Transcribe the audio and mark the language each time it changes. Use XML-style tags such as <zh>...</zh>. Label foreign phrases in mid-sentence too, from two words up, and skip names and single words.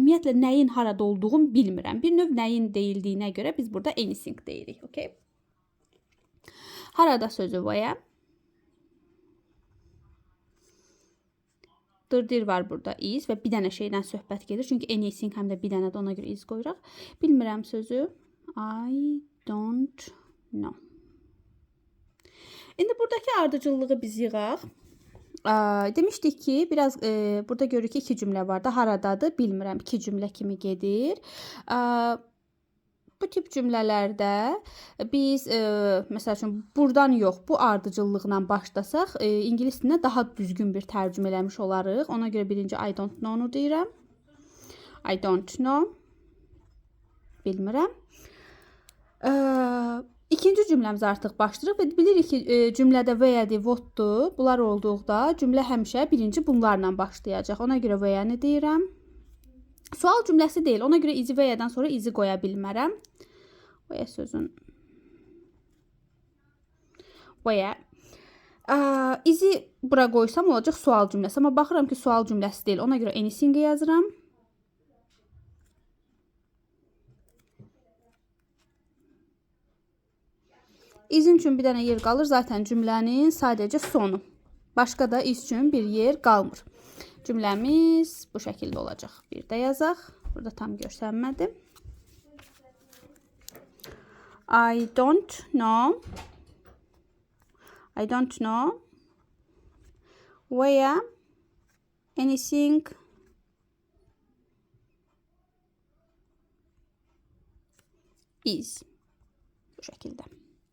<az>Ümumiyyətlə, nəyin harada olduğunu bilmirəm. Bir növ nəyin deyildiyinə görə biz burada anything deyirik. Okay? Harada sözü where. Dırdır var burada is və bir dənə şeydən söhbət gedir. Çünki anything həm də bir dənə də ona görə is qoyuraq. Bilmirəm sözü.</az> <en>I don't know.</en> <az>İndi buradakı ardıcıllığı biz yığaq. Demişdik ki, biraz burada görürük ki, 2 cümlə var da, haradadır, bilmirəm, 2 cümlə kimi gedir. Bu tip cümlələrdə biz, məsəl üçün, buradan yox, bu ardıcıllıqla başlasaq, ingilis dilinə daha düzgün bir tərcümə eləmiş olarıq. Ona görə birinci</az> <en>I don't know-</en> <az>nu deyirəm.</az> <en>I don't know.</en> <az>Bilmirəm. İkinci cümləmiz artıq başlayırıq və bilirik ki, cümlədə where-dir, what-dur. Bunlar olduqda cümlə həmişə birinci bunlarla başlayacaq. Ona görə where-ni deyirəm. Sual cümləsi deyil. Ona görə izi where-dən sonra izi qoya bilmərəm. Where sözün. Where. İzi bura qoysam olacaq sual cümləsi. Amma baxıram ki, sual cümləsi deyil. Ona görə anything-i yazıram. İzin üçün bir dənə yer qalır. Zaten cümlənin sadəcə sonu. Başqa da iz üçün bir yer qalmır. Cümləmiz bu şəkildə olacaq. Bir də yazaq. Burada tam görsənmədi.</az> <en>I don't know. I don't know where anything is.</en> <az>Bu şəkildə.</az>